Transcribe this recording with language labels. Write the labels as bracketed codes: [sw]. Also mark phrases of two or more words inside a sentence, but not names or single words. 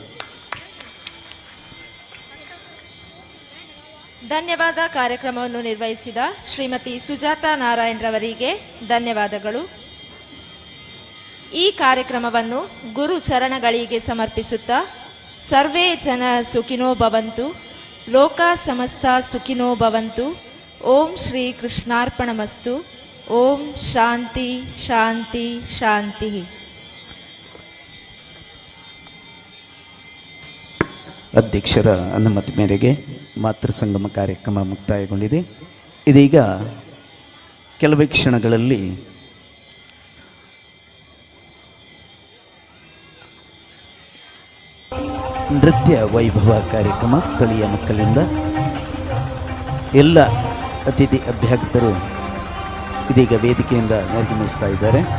[kn] ಧನ್ಯವಾದ. ಕಾರ್ಯಕ್ರಮವನ್ನು ನಿರ್ವಹಿಸಿದ ಶ್ರೀಮತಿ ಸುಜಾತಾ ನಾರಾಯಣರವರಿಗೆ ಧನ್ಯವಾದಗಳು. ಈ ಕಾರ್ಯಕ್ರಮವನ್ನು ಗುರು ಚರಣಗಳಿಗೆ ಸಮರ್ಪಿಸುತ್ತಾ, [sa] ಸರ್ವೇ ಜನ ಸುಖಿನೋ ಭವಂತು, ಲೋಕ ಸಮಸ್ತ ಸುಖಿನೋ ಭವಂತು. ಓಂ ಶ್ರೀ ಕೃಷ್ಣಾರ್ಪಣಮಸ್ತು. ಓಂ ಶಾಂತಿ ಶಾಂತಿ ಶಾಂತಿ. [kn] ಅಧ್ಯಕ್ಷರ ಅನುಮತಿ ಮೇರೆಗೆ ಮಾತೃ ಸಂಗಮ ಕಾರ್ಯಕ್ರಮ ಮುಕ್ತಾಯಗೊಂಡಿದೆ. ಇದೀಗ ಕೆಲವೇ ಕ್ಷಣಗಳಲ್ಲಿ ನೃತ್ಯ ವೈಭವ ಕಾರ್ಯಕ್ರಮ ಸ್ಥಳೀಯ ಮಕ್ಕಳಿಂದ ಎಲ್ಲ ಅತಿಥಿ ಅಭ್ಯರ್ಥಿಗಳು ಇದೀಗ ವೇದಿಕೆಯಿಂದ ನಿರ್ಗಮಿಸ್ತಾ ಇದ್ದಾರೆ.